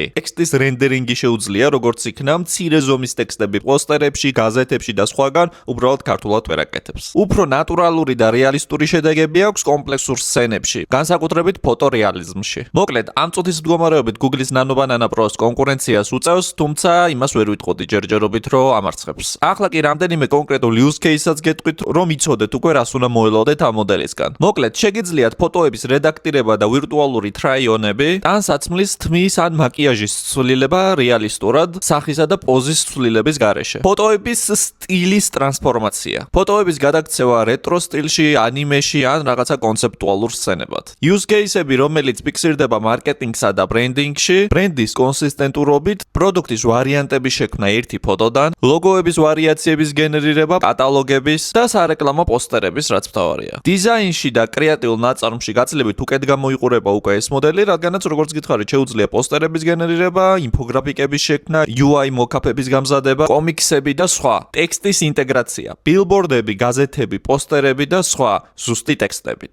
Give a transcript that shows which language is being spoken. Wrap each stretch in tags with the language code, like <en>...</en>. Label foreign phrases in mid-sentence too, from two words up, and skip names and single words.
<ka>ტექსტის რენდერინგი შეუძლია, როგორც იქნა მცირე ზომის ტექსტები პოსტერებში, გაზეთებში და სხვაგან, უბრალოდ ქართულად ვერ აკეთებს. უფრო ნატურალური და რეალისტური შედეგები აქვს კომპლექსურ სცენებში, განსაკუთრებით ფოტორეალიზმში. მოკლედ, ამ წუთის მდგომარეობით Google-ის Nano Banana Pro-ს კონკურენციას უწევს, თუმცა იმას ვერ ვიტყოდი ჯერჯერობით, რომ ამარცხებს. ახლა კი რამდენიმე კონკრეტულ</ka> <en>use case-</en> <ka>საც გეტყვით, რომ იცოდეთ უკვე რას უნდა მოელოდეთ ამ მოდელისგან. მოკლედ, შეგიძლიათ ფოტოების რედაქტირება და ვირტუალური try-on-ები, ტანსაცმლის, თმის ან მაკიაჟის ცვლილება რეალისტურად, სახისა და პოზის ცვლილების გარეშე. ფოტოების სტილის ტრანსფორმაცია. ფოტოების გადაქცევა რეტრო სტილში, ანიმეში ან რაღაცა კონცეპტუალურ სცენებად.</ka> <en>Use case-</en> <ka>ები, რომელიც ფიქსირდება მარკეტინგსა და ბრენდინგში, ბრენდის კონსისტენტურობით, პროდუქტის ვარიანტების შექმნა ერთი ფოტოდან, ლოგოების ვარიაციების გენერირება, კატალოგების და სარეკლამო პოსტერების, რაც მთავარია. დიზაინში და კრეატიულ ნაწარმში გაცილებით უკეთ გამოიყურება უკვე ეს მოდელი, რადგანაც როგორც გითხარით, შეუძლია პოსტერების გენერირება, ინფოგრაფიკების შექმნა, UI მოკაპების გამზადება, კომიქსები და სხვა, ტექსტის ინტეგრაცია, ბილბორდები, გაზეთები, პოსტერები და სხვა, ზუსტი ტექსტებით.</ka>